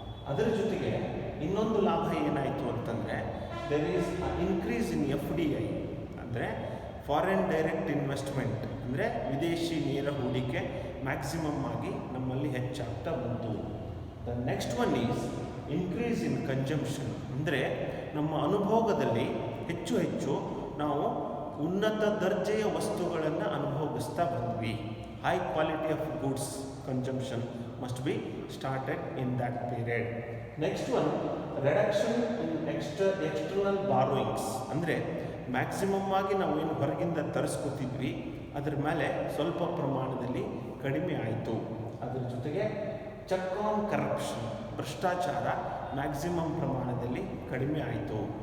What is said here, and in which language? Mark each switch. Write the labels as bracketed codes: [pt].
[kn] ಅದರ ಜೊತೆಗೆ ಇನ್ನೊಂದು ಲಾಭ ಏನಾಯಿತು ಅಂತಂದರೆ [en] there is increase in FDI [kn] ಅಂದರೆ [en] foreign direct investment [kn] ಅಂದರೆ ವಿದೇಶಿ ನೇರ ಹೂಡಿಕೆ ಮ್ಯಾಕ್ಸಿಮಮ್ ಆಗಿ ನಮ್ಮಲ್ಲಿ ಹೆಚ್ಚಾಗ್ತಾ ಬಂತು. [en] the next one is increase in consumption [kn] ಅಂದರೆ ನಮ್ಮ ಅನುಭೋಗದಲ್ಲಿ ಹೆಚ್ಚು ಹೆಚ್ಚು ನಾವು ಉನ್ನತ ದರ್ಜೆಯ ವಸ್ತುಗಳನ್ನು ಅನುಭವಿಸ್ತಾ ಬಂದ್ವಿ. [en] High quality of goods consumption must be started in that period. Next one, reduction in external borrowings [kn] ಅಂದರೆ ಮ್ಯಾಕ್ಸಿಮಮ್ ಆಗಿ ನಾವು ಏನು ಹೊರಗಿಂದ ತರಿಸ್ಕೊತಿದ್ವಿ ಅದರ ಮೇಲೆ ಸ್ವಲ್ಪ ಪ್ರಮಾಣದಲ್ಲಿ ಕಡಿಮೆ ಆಯಿತು. ಅದರ ಜೊತೆಗೆ [en] check on corruption [kn] ಭ್ರಷ್ಟಾಚಾರ ಮ್ಯಾಕ್ಸಿಮಮ್ ಪ್ರಮಾಣದಲ್ಲಿ ಕಡಿಮೆ ಆಯಿತು.